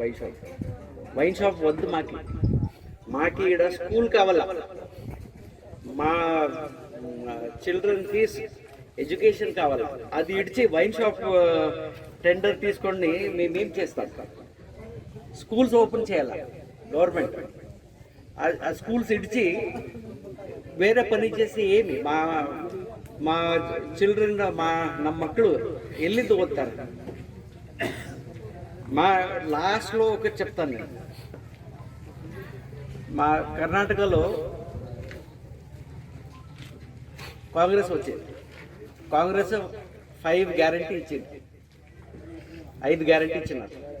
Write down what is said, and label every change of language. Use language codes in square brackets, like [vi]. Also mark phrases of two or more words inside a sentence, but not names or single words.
[en] wine shop [te] వద్దు మాకి ఇక్కడ స్కూల్ కావాలా, మా [en] children fees education [te] కావాలా. అది ఇడిచి [en] wine shop tender [te] తీసుకొని మేమేం చేస్తాం? [en] schools open [te] చేయాలి గవర్నమెంట్. ఆ స్కూల్స్ ఇడిచి వేరే పని చేసి ఏమి మా చిల్డ్రన్ [kn] ನಮ್ಮ ಮಕ್ಕಳು ಎಲ್ಲಿಂದ ಓದ್ತಾರೆ? [te] మా లాస్ట్లో ఒకటి చెప్తాను నేను. మా కర్ణాటకలో కాంగ్రెస్ వచ్చింది. కాంగ్రెస్ 5 గ్యారంటీ ఇచ్చింది, 5 గ్యారంటీ ఇచ్చినారు.